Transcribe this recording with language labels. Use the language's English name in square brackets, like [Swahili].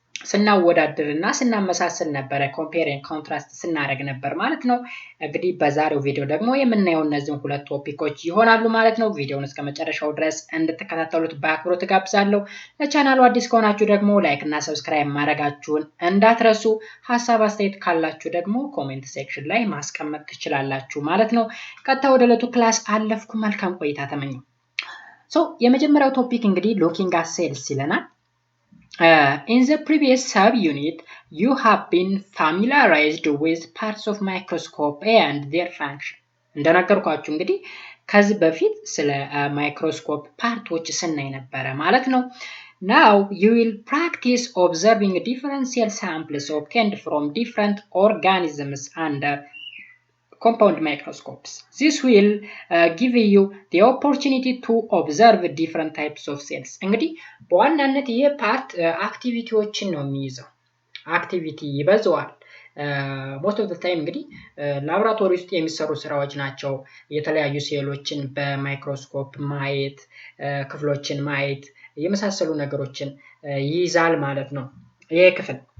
[Amharic] ስናወዳድርና ስናመሳስል ነበረ። ኮምፔር ኤንድ ኮንትራስት ስናደርግ ነበር ማለት ነው። እንግዲህ በዛሬው ቪዲዮ ደግሞ የምናየው እነዚህን ሁለት ቶፒኮች ይሆናሉ ማለት ነው። ቪዲዮውን እስከ መጨረሻው ድረስ እንድትከታተሉት በአክብሮት ጋብዛለሁ። ለቻናሉ አዲስ ከሆናችሁ ደግሞ ላይክ እና ሰብስክራይብ ማድረጋችሁን እንዳትረሱ። ሀሳብ አስተያየት ካላችሁ ደግሞ ኮሜንት ሴክሽን ላይ ማስቀመጥ ትችላላችሁ ማለት ነው። ቀጥታ ወደ ዕለቱ ክላስ አለፍኩ። መልካም ቆይታ ተመኘው። የመጀመሪያው ቶፒክ እንግዲህ ሉኪንግ አት ሴልስ ይለናል። [English] In the previous sub-unit, you have been familiarized with parts of microscope and their function. [Amharic] እንደነገርኳችሁ እንግዲህ ከዚህ በፊት ስለ ማይክሮስኮፕ ፓርቶች ስናይ ነበረ ማለት ነው። [English] Now you will practice observing different cell samples obtained from different organisms under compound microscopes. This will give you the opportunity to observe different types of cells. [Amharic] እንግዲህ በዋናነት ይሄ ፓርት አክቲቪቲዎችን ነው የሚይዘው። አክቲቪቲ ይበዛዋል። [English] most of the time [Amharic] እንግዲህ ላብራቶሪ ውስጥ የሚሰሩ ስራዎች ናቸው። የተለያዩ ሴሎችን በማይክሮስኮፕ ማየት፣ ክፍሎችን ማየት የመሳሰሉ ነገሮችን ይይዛል ማለት ነው ይሄ ክፍል።